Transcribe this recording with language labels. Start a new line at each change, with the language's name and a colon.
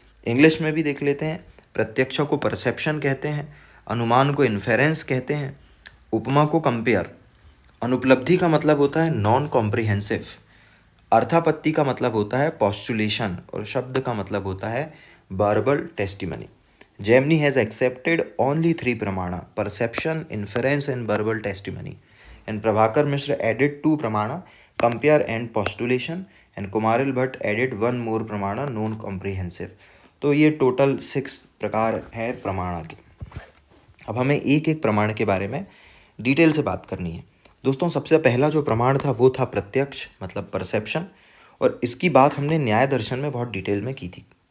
Hindi: English में भी देख लेते हैं। प्रत्यक्ष को परसेप्शन कहते हैं, अनुमान को इन्फेरेंस कहते हैं, उपमा को कंपेयर, अनुपलब्धि का मतलब होता है नॉन कॉम्प्रिहेंसिव, अर्थापत्ति का मतलब होता है पॉस्टुलेशन, और शब्द का मतलब होता है verbal testimony.
English: Gemini has accepted only 3 pramana: perception, inference and verbal testimony. And Prabhakar Mishra added 2 pramana: compare and postulation. And Kumaril Bhatt added 1 more pramana: non comprehensive.
Hindi: तो ये टोटल 6 प्रकार हैं प्रमाणा के। अब हमें एक एक प्रमाण के बारे में डिटेल से बात करनी है। दोस्तों सबसे पहला जो प्रमाण था वो था प्रत्यक्ष मतलब परसेप्शन, और इसकी बात हमने न्याय दर्शन में बहुत डिटेल में की थी।